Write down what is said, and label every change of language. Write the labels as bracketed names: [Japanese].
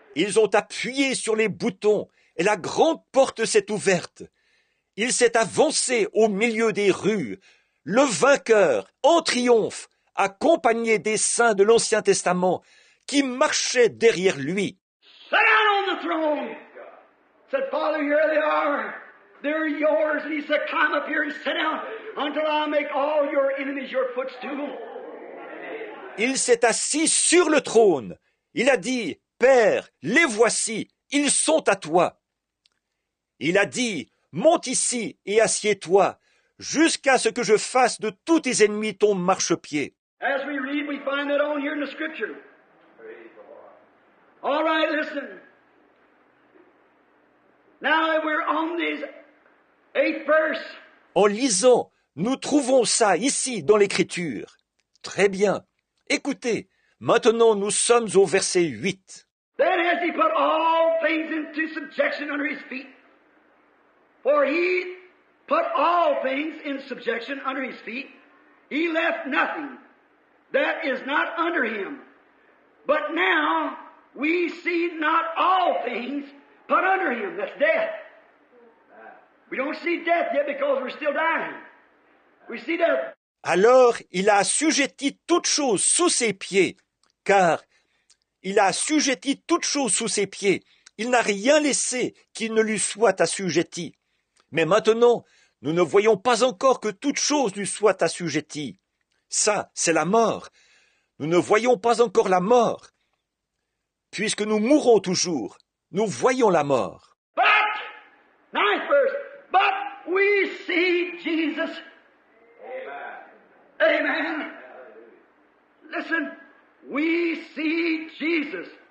[French] Ils ont appuyé sur les boutons et la grande porte s'est ouverte. Il s'est avancé au milieu des rues, le vainqueur, en triomphe, accompagné des saints de l'Ancien Testament qui marchaient derrière lui. [English] Sit down on the throne. Said, "Father, here they are. They're yours." And he said, "Climb up here and sit down until I make all your enemies your footstool." [French] Il s'est assis sur le trône. Il a dit, « Père, les voici, ils sont à toi. » Il a dit, « Monte ici et assieds-toi, jusqu'à ce que je fasse de tous tes ennemis ton marchepied. » [English] As we read, we find that on here in the Scripture. All right, listen. Now that we're on this 8th verse, [French] En lisant, nous trouvons ça ici dans l'Écriture. Très bien. Écoutez, maintenant nous sommes au verset 8. [English] then has he put all things into subjection under his feet. For he put all things in subjection under his feet. He left nothing that is not under him. But now we see not all things put under him. That's death. We don't see death yet because we're still dying. We see death. [French] Alors il a assujetti toutes choses sous ses pieds, car il a assujetti toutes choses sous ses pieds. Il n'a rien laissé qui ne lui soit assujetti. Mais maintenant, nous ne voyons pas encore que toute chose lui soit assujettie. Ça, c'est la mort. Nous ne voyons pas encore la mort. Puisque nous mourrons toujours, nous voyons la mort. [English] But, 9th verse, but we see Jesus. Amen. Listen, we see Jesus.